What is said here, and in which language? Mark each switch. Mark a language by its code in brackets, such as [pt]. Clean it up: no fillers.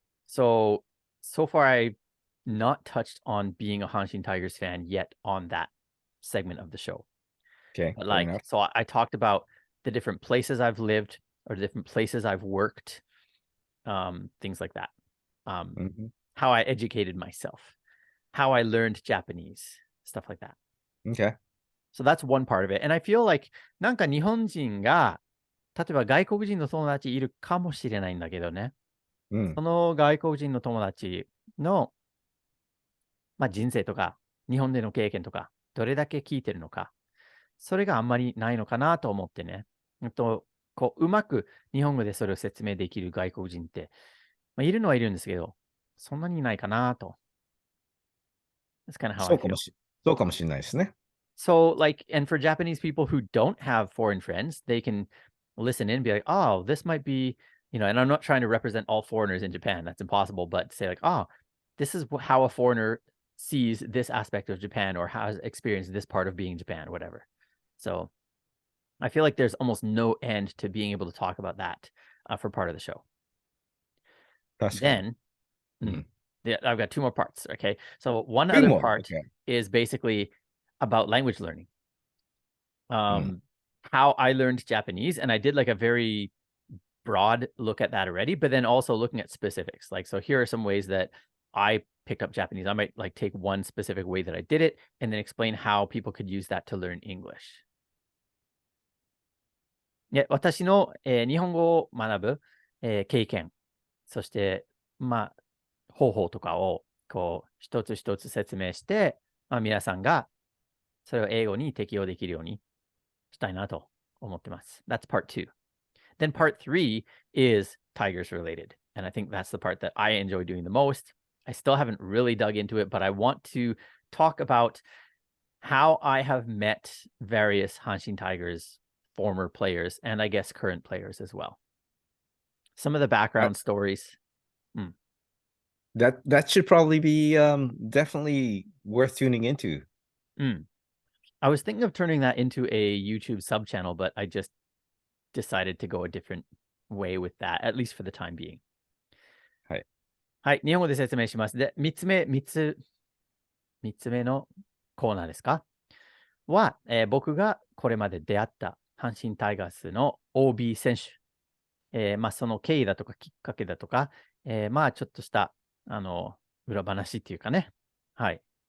[en] So far, I've not touched on being a Hanshin Tigers fan yet on that segment of the show. Okay. But Fair enough. so I talked about the different places I've lived or the different places I've worked, things like that. How I educated myself, how I learned Japanese, stuff like that. Okay. So that's one part of it. And I feel like [ja] なんか日本人が例えば外国人の友達いるかもしれないんだけどね。その外国人の友達の、人生とか日本での経験とかどれだけ聞いてるのか、それがあんまりないのかなと思ってね。うまく日本語でそれを説明できる外国人って、いるのはいるんですけど、そんなにいないかなと。 [en] That's kind of how I feel. [ja] そうかもしれないですね。 [en] So, and for Japanese people who don't have foreign friends, they can listen in and be like, oh, this might be, and I'm not trying to represent all foreigners in Japan. That's impossible. But say like, oh, this is how a foreigner sees this aspect of Japan or has experienced this part of being Japan, whatever. So I feel like there's almost no end to being able to talk about that for part of the show. Then, I've got 2 more parts. Okay. So one other part is basically about language learning. How I learned Japanese, and I did like a very broad look at that already, but then also looking at specifics. So here are some ways that I picked up Japanese. I might take one specific way that I did it and then explain how people could use that to learn English. [ja] 私の、日本語を学ぶ、経験、そして、方法とかを一つ一つ説明して、皆さんがそれを英語に適用できるようにしたいなと思ってます。 [en] That's part 2. Then part 3 is Tigers related. And I think that's the part that I enjoy doing the most. I still haven't really dug into it, but I want to talk about how I have met various Hanshin Tigers former players and I guess current players as well. Some of the background stories. That should probably be definitely worth tuning into. I was thinking of turning that into a YouTube sub channel, but I just decided to go a different way with that, at least for the time being. [ja] はい。日本語で説明します。で、3つ目のコーナーですかは、僕がこれまで出会った阪神タイガースの OB 選手、その経緯だとかきっかけだとか、ちょっとした裏話っていうかね、はい。